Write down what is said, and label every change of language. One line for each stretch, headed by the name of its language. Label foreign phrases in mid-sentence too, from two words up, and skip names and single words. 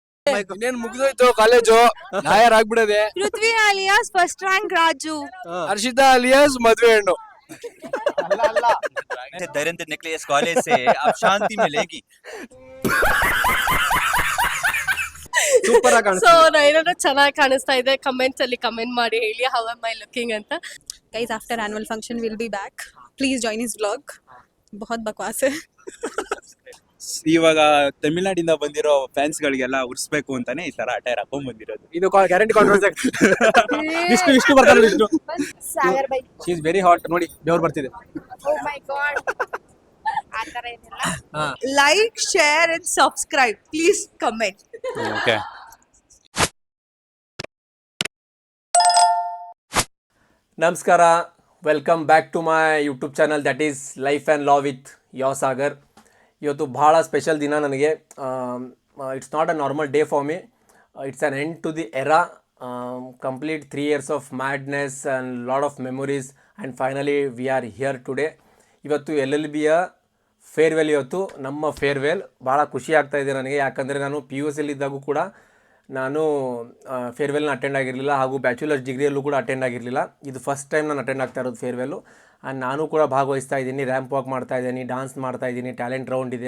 Kannada: ಇನ್ನೇನ್ ಮುಗ್ದೋಯ್ತು ಕಾಲೇಜು, ಲಾಯರ್ ಆಗ್ಬಿಡದೆ. ಪೃಥ್ವಿ ಅಲಿಯಾಸ್ ಫಸ್ಟ್ ರ್ಯಾಂಕ್ ರಾಜು. ಹರ್ಷಿತಾ ಅಲಿಯಾಸ್ ಮದ್ವೆ ಹೆಣ್ಣು.
Hindi: धैर्येंद्र निकले इस कॉलेज से, अब शांति मिलेगी.
Kannada: ಸೂಪರ್ ಆಗಿ ಸೊ ಏನಾದ್ರು ಚೆನ್ನಾಗಿ ಕಾಣಿಸ್ತಾ ಇದೆ ಕಮೆಂಟ್ಸ್ ಅಲ್ಲಿ ಕಮೆಂಟ್ ಮಾಡಿ ಹೇಳಿ
English: how am I looking
Kannada: ಅಂತ.
English: Guys, after annual function we'll be back. Please join his vlog.
Hindi: बहुत बकवास है.
Kannada: ಇವಾಗ ತಮಿಳ್ನಾಡಿಂದ ಬಂದಿರೋ ಫ್ಯಾನ್ಸ್ ಗಳಿಗೆಲ್ಲ ಉರ್ಸ್ಬೇಕು ಅಂತಾನೆ ಈ ತರ ಅಟೈರ್ ಹಾಕೊಂಡ್ ಬಂದಿರೋದು. ಇದು
English: guarantee controversy.
Kannada: ವಿಷ್ಣು ಬರ್ತಾರೆ. ವಿಷ್ಣು ಸಾಗರ್ ಬೈ
English: she is very hot.
Kannada: ನೋಡಿ ಬೆವರು ಬರ್ತಿದೆ.
English: oh my god.
Kannada: ಆತರ ಏನಿಲ್ಲ.
English: Like, share and subscribe. Please comment. ಓಕೆ, ನಮಸ್ಕಾರ, welcome back to my YouTube channel that is Life and Law with your Sagar.
Kannada: ಇವತ್ತು ಭಾಳ ಸ್ಪೆಷಲ್ ದಿನ ನನಗೆ.
English: it's not a normal day for me. it's an end to the era. Complete 3 years of madness and lot of memories and finally we are here today.
Kannada: ಇವತ್ತು LLBಯ ಫೇರ್ವೆಲ್. ಇವತ್ತು ನಮ್ಮ ಫೇರ್ವೆಲ್. ಭಾಳ ಖುಷಿ ಆಗ್ತಾಯಿದೆ ನನಗೆ, ಯಾಕಂದರೆ ನಾನು PUC ಇದ್ದಾಗೂ ಕೂಡ ನಾನು ಫೇರ್ವೆಲ್ನ ಅಟೆಂಡ್ ಆಗಿರಲಿಲ್ಲ, ಹಾಗೂ ಬ್ಯಾಚುಲರ್ಸ್ ಡಿಗ್ರಿಯಲ್ಲೂ ಕೂಡ ಅಟೆಂಡ್ ಆಗಿರಲಿಲ್ಲ. ಇದು
English: first time
Kannada: ನಾನು ಅಟೆಂಡ್ ಆಗ್ತಾ ಇರೋದು ಫೇರ್ವೆಲ್ಲು. ಆ್ಯಂಡ್ ನಾನು ಕೂಡ ಭಾಗವಹಿಸ್ತಾ ಇದ್ದೀನಿ,
English: ramp walk
Kannada: ಮಾಡ್ತಾಯಿದ್ದೀನಿ, ಡಾನ್ಸ್ ಮಾಡ್ತಾಯಿದ್ದೀನಿ,
English: talent round
Kannada: ಇದೆ.